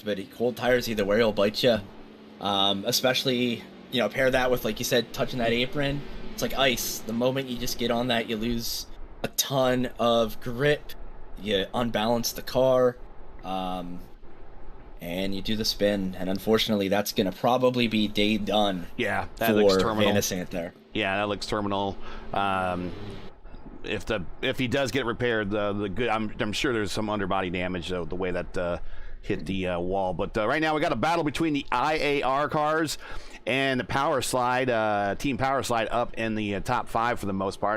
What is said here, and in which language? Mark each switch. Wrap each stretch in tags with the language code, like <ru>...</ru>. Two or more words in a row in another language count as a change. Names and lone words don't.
<en>But cold tires, either way, will bite you. Especially, pair that with, like you said, touching that apron. It's like ice. The moment you just get on that, you lose a ton of grip. You unbalance the car, and you do the spin. And unfortunately, that's going to probably be day done. Yeah, that looks terminal. Van de Sant there. Yeah, that looks terminal. If he does get repaired, the good, I'm sure there's some underbody damage though, the way that hit the wall. But right now we got a battle between the IAR cars and the Power Slide, Team Power Slide up in the top 5 for the most part.</en>